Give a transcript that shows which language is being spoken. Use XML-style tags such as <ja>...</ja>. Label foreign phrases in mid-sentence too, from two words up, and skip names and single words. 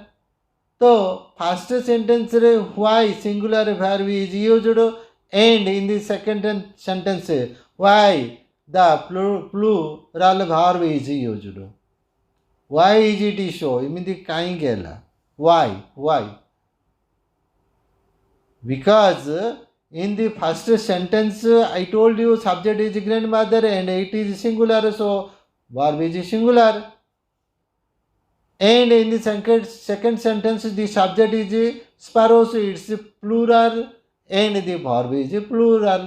<en>So first sentence re why singular verb is used, and in the second sentence why the plural verb is used. Why is it so?</en> <or>ଏମିତି କାହିଁକି ହେଲା?</or> <en>Why? Because in the first sentence I told you subject is grandmother and it is singular, so verb is singular. And in the second sentence the subject is sparrow, so it's plural, and the verb is plural.</en>